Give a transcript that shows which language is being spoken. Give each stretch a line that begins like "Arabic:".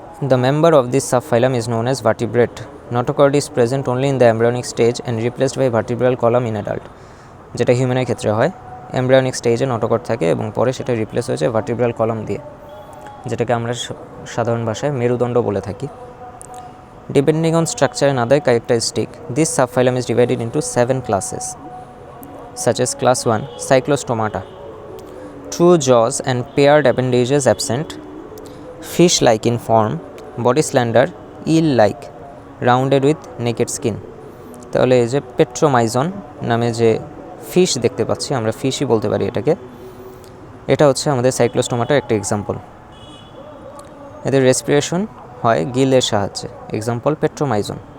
English: The member of this subphylum is known as vertebrate. Notochord is present only in the embryonic stage and replaced by vertebral column in adult.
Bangla: যেটা হিউম্যানের ক্ষেত্রে হয়, embryonic স্টেজে notochord থাকে এবং পরে সেটা replace হয়েছে ভার্টিব্রাল কলাম দিয়ে, যেটাকে আমরা সাধারণ ভাষায় মেরুদণ্ড বলে থাকি।
English: Depending on structure and other characteristic, this subphylum is divided into 7 classes, such as class 1 Cyclostomata, true jaws and paired appendages absent, fish-like in form, body slender, eel-like, rounded with naked skin.
Bangla: তাহলে এই যে পেট্রোমাইজন নামে যে fish দেখতে পাচ্ছি, আমরা ফিশই বলতে পারি এটাকে, এটা হচ্ছে আমাদের সাইক্লোস্টোমাটার একটা এক্সাম্পল। এদের রেসপিরেশন হয় গিলের সাহায্যে, এক্সাম্পল পেট্রোমাইজন।